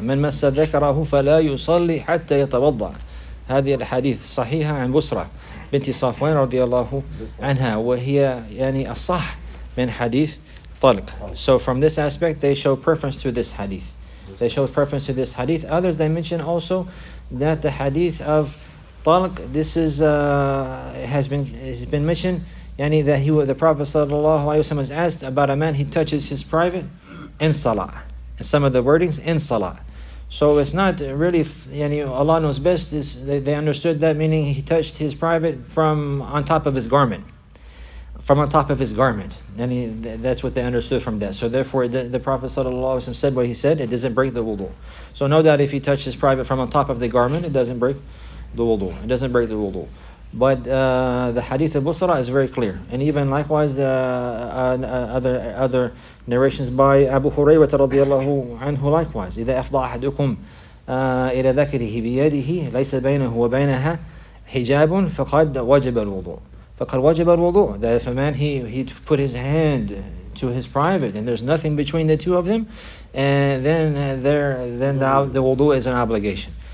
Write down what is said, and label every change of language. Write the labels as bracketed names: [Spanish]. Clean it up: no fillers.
[Arabic] من مس ذكره فلا يصلي حتى يتوضأ. هذه الحديث الصحيحة عن بسرة بنت صفوان رضي الله عنها, وهي الصح من حديث طلق. [English] So from this aspect, they show preference to this hadith. Others, they mention also that the hadith of talq, this is has been mentioned, that the Prophet sallallahu alaihi wasallam was asked about a man, he touches his private in salah, and some of the wordings in salah. So it's not really, Allah knows best. They understood that meaning he touched his private from on top of his garment. And that's what they understood from that. So therefore, the Prophet ﷺ said what he said, it doesn't break the wudu. So no doubt if he touched his private from on top of the garment, it doesn't break the wudu. But the hadith of Busra is very clear. And even likewise, other narrations by Abu Hurairah radiyallahu anhu likewise. [Arabic] إذا أفضى أحدكم إلى ذكره بيده ليس بينه وبينها حجاب فقد وجب الوضوء. [English] That if a man he put his hand to his private and there's nothing between the two of them, and then the wudu is an obligation.